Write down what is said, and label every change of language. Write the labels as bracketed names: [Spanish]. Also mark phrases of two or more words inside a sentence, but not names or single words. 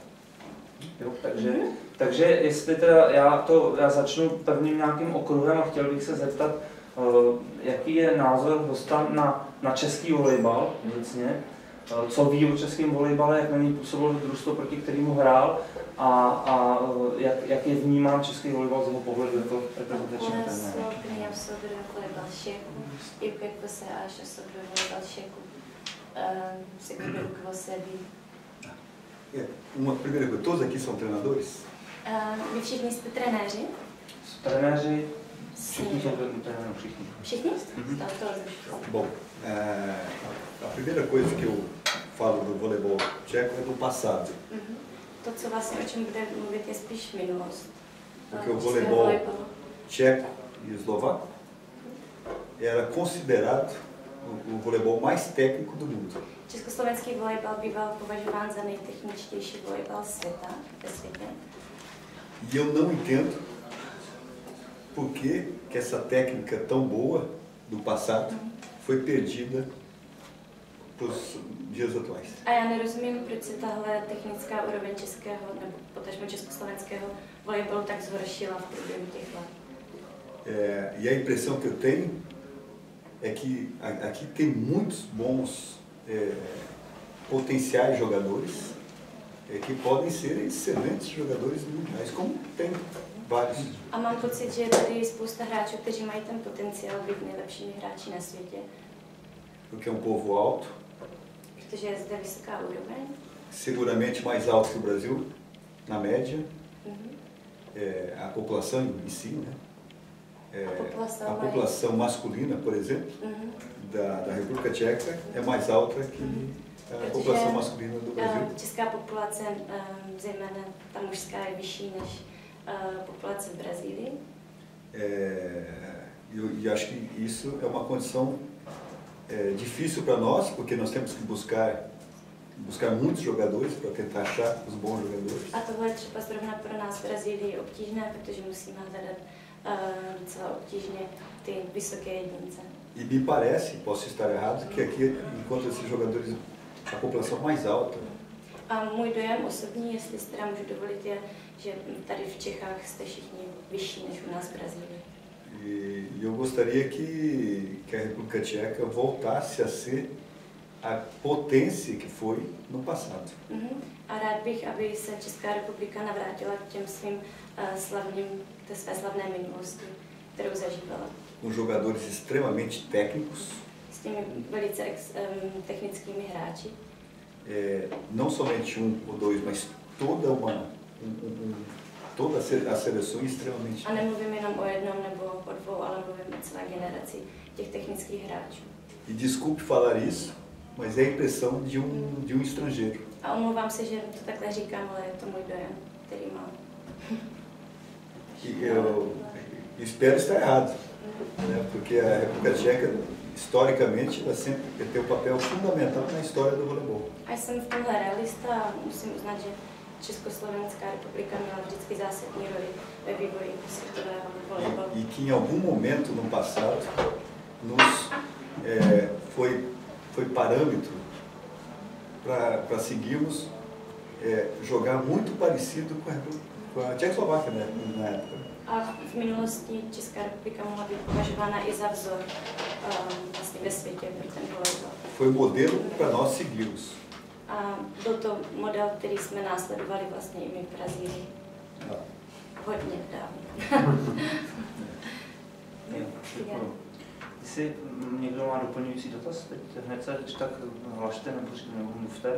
[Czech] Takže jestli teda já začnu prvním nějakým okruhem a chtěl bych se zeptat, jaký je názor hosta na český volejbal obecně, co ví o českém volejbale, jak na něj působil družstvo, proti kterému hrál a jak je vnímán český volejbal z jeho pohledu jako reprezentační trenér. [Portuguese] Uma primeira coisa, todos aqui são treinadores? [Czech] Vy všichni jste trenéři? Trenéři, všichni jsou trenéři, všichni. Všichni? [Portuguese] Bom, a primeira coisa que eu falo do voleibol tcheco é do passado. [Czech] To, co vlastně o čem bude mluvit, je spíš minulost. [Portuguese] Porque o voleibol tcheco e eslovaco era considerado o voleibol mais técnico do mundo. [Czech] Československý volejbal býval považován za nejtechničtější volejbal světa, ve světě. [Portuguese] E eu não entendo por que essa técnica tão boa do passado foi perdida para os dias atuais. [Czech] A já nerozumím, proč se tahle technická úroveň českého nebo potažmo československého volejbalu tak zhoršila v průběhu těch let. [Portuguese] E a impressão que eu tenho é que aqui tem muitos bons potenciais jogadores que podem ser excelentes jogadores mundiais, como tem vários. [Czech] A mám pocit, že je tady spousta hráčů, kteří mají ten potenciál být nejlepšími hráči na světě. [Portuguese] Porque é povo alto. [Czech] Protože je zde vysoká úroveň. [Portuguese] Seguramente mais alto que o Brasil, na média. A população em si, né? A população masculina, por exemplo, da República Tcheca é mais alta que a população masculina do Brasil. [Czech] Česká populace, zejména ta mužská, je vyšší než populace v Brazílii. [Portuguese] E acho que isso é uma condição difícil para nós, porque nós temos que buscar muitos jogadores para tentar achar os bons jogadores. [Czech] A tohle je třeba zrovna pro nás v Brazílii obtížné, protože musíme hledat docela obtížně ty vysoké jedince. [Portuguese] E me parece, posso estar errado, que aqui encontra esses jogadores a população mais alta. [Czech] A můj dojem osobní, jestli si teda můžu dovolit, je, že tady v Čechách jste všichni vyšší než u nás v Brazílii. [Portuguese] E eu gostaria que a República Tcheca voltasse a ser a potência que foi no passado. [Czech] A rád bych, aby se Česká republika navrátila k těm svým té své slavné minulosti, kterou zažívala. [Portuguese] Com jogadores extremamente técnicos. [Czech] S těmi velice technickými hráči. [Portuguese] Não somente ou dois, mas toda a seleção extremamente. [Czech] A nemluvím jenom o jednom nebo o dvou, ale mluvím o celé generaci těch technických hráčů. [Portuguese] E desculpe falar isso, mas é a impressão de um estrangeiro. [Czech] A omlouvám se, že to takhle říkám, ale je to můj dojem, který mám. [Portuguese] E eu espero estar errado, né? Porque a República Tcheca, historicamente, ela sempre tem um papel fundamental na história do voleibol. [Czech] A jsem v tomhle realista a musím uznat, že Československá republika měla vždycky zásadní roli ve vývoji světového volejbalu. [Portuguese] E que em algum momento no passado foi parâmetro para seguirmos jogar muito parecido com a Tchecoslováquia, né, na época. [Czech] A v minulosti Česká republika mohla být považována i za vzor vlastně ve světě pro ten volejbal. [Portuguese] Foi modelo para nós seguirmos. [Czech] A byl to model, který jsme následovali vlastně i my v Brazílii. Hodně dávno. Jestli někdo má doplňující dotaz, teď hned se tak hlašte nebo mluvte.